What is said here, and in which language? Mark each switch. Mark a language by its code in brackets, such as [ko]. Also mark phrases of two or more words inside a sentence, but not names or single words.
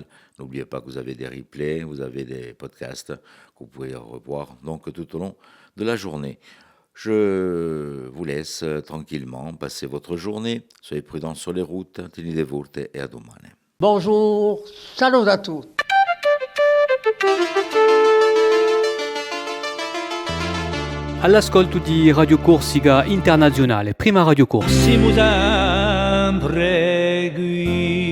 [fr] N'oubliez pas que vous avez des replays, vous avez des podcasts que vous pouvez revoir donc tout au long de la journée. Je vous laisse tranquillement passer votre journée. Soyez prudents sur les routes. [it] Tenete forte [fr] et à domani. Bonjour, salut à tous. [it] All'ascolto di Radio Corsica Internazionale, prima Radio Corsa. Siamo sempre qui.